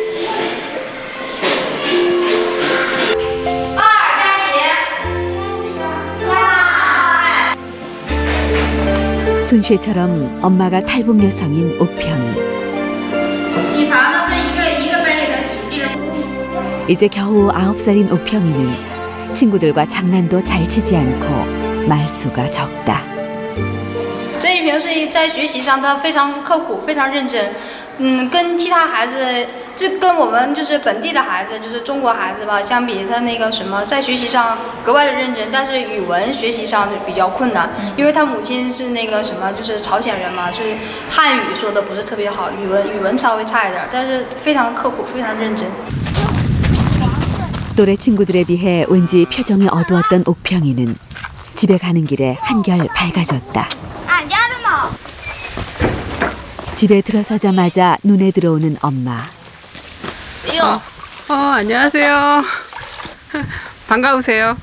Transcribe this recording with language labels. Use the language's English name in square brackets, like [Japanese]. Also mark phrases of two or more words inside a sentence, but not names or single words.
[Korean] 순쉐처럼 엄마가 탈북 여성인 옥평이. 이제 겨우 9살인 옥평이는 친구들과 장난도 잘 치지 않고 말수가 적다. [Chinese] 这一平是在学习上他非常刻苦，非常认真。跟其他孩子，这跟我们就是本地的孩子，就是中国孩子吧，相比，他那个什么，在学习上格外的认真，但是语文学习上就比较困难，因为他母亲是那个什么，就是朝鲜人嘛，就是汉语说的不是特别好，语文稍微差一点，但是非常刻苦，非常认真。 [Korean] 또래 친구들에 비해 왠지 표정이 어두웠던 옥평이는 집에 가는 길에 한결 밝아졌다. 집에 들어서자마자 눈에 들어오는 엄마. 안녕하세요. 반가우세요.